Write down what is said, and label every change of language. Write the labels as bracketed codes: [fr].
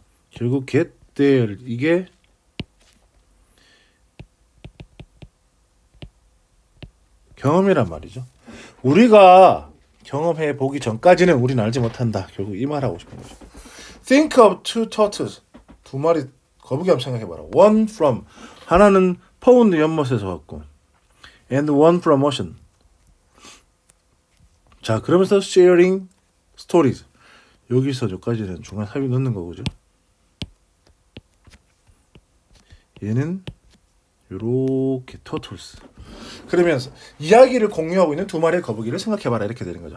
[ko] 결국 [en] get there, [ko] 이게 경험이란 말이죠. 우리가 경험해 보기 전까지는 우리는 알지 못한다. 결국 이 말을 하고 싶은 거죠. [en] Think of two turtles. [ko] 두 마리 거북이 한번 생각해봐라. [en] One from, [ko] 하나는 포운드 연못에서 왔고, [en] and one from ocean. [ko] 자, 그러면서 [en] sharing stories. [ko] 여기서 저까지는 중간 삽입 넣는 거죠. 얘는 요렇게 turtles. 그러면서 이야기를 공유하고 있는 두 마리의 거북이를 생각해봐라. 이렇게 되는 거죠.